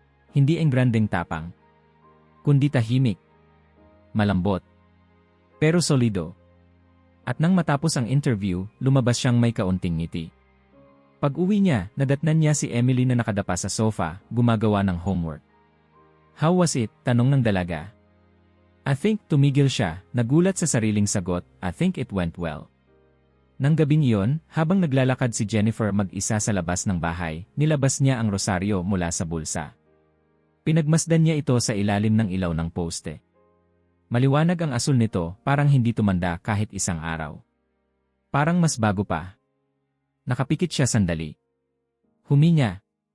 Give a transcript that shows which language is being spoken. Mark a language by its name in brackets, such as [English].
[Filipino] Hindi engrandeng tapang. Kundi tahimik. Malambot. Pero solido. At nang matapos ang interview, lumabas siyang may kaunting ngiti. Pag-uwi niya, nadatnan niya si Emily na nakadapa sa sofa, gumagawa ng homework. [English] How was it? [Filipino] Tanong ng dalaga. [English] I think [Filipino] tumigil siya, nagulat sa sariling sagot, [English] I think it went well. [Filipino] Nang gabing iyon, habang naglalakad si Jennifer mag-isa sa labas ng bahay, nilabas niya ang rosaryo mula sa bulsa. Pinagmasdan niya ito sa ilalim ng ilaw ng poste. Maliwanag ang asul nito, parang hindi tumanda kahit isang araw. Parang mas bago pa. Nakapikit siya sandali. Huminga.